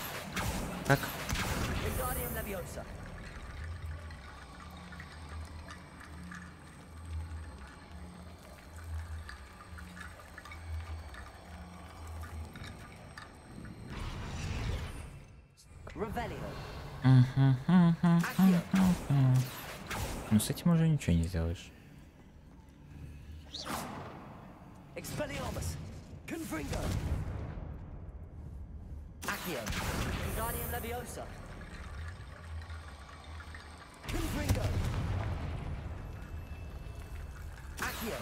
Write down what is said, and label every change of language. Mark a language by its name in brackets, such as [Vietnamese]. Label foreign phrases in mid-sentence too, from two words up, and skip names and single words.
[Russian] Как? [Latin] Wingardium Leviosa. Revelio. [Russian] Ну с этим уже ничего не сделаешь. [Latin] Expelliarmus. Confringo. Accio. Wingardium Leviosa. Confringo. Accio.